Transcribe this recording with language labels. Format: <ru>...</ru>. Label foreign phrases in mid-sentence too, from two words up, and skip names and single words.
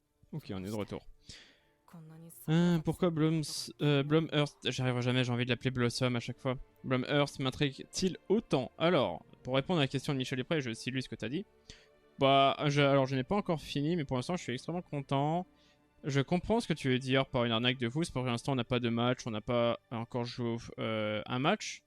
<fr>Ok, on est de retour.</fr> <ja>こんなに桜が</ja> <fr>Pourquoi</fr> <ja>咲いていることが</ja> <fr>Blumhearst, j'arriverai jamais, j'ai envie de l'appeler Blossom à chaque fois. Blumhearst m'intrigue-t-il autant? Alors, pour répondre à la question de Michel Després, je cite lui ce que t'as dit. Bah, alors je n'ai pas encore fini, mais pour l'instant je suis extrêmement content. Je comprends ce que tu veux dire par une arnaque de fou, c'est pour l'instant on n'a pas de match, on n'a pas encore joué un match.</fr>